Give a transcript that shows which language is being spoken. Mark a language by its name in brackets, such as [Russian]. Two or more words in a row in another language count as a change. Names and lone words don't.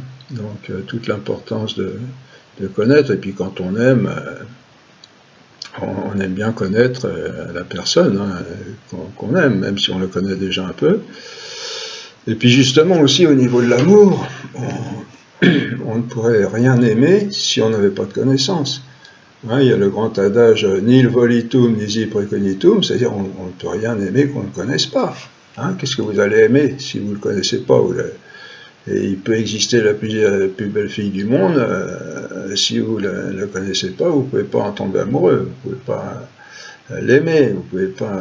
[French] Donc toute l'importance de connaître, et puis quand on aime bien connaître la personne hein, qu'on aime, même si on le connaît déjà un peu. Et puis justement aussi au niveau de l'amour, on ne pourrait rien aimer si on n'avait pas de connaissance. Hein, il y a le grand adage [Latin] nil volitum nisi precognitum, [French] c'est-à-dire on ne peut rien aimer qu'on ne connaisse pas. Hein, qu'est-ce que vous allez aimer si vous ne le connaissez pas? Et il peut exister la plus belle fille du monde, si vous ne la connaissez pas, vous ne pouvez pas en tomber amoureux, vous ne pouvez pas l'aimer, vous ne pouvez pas...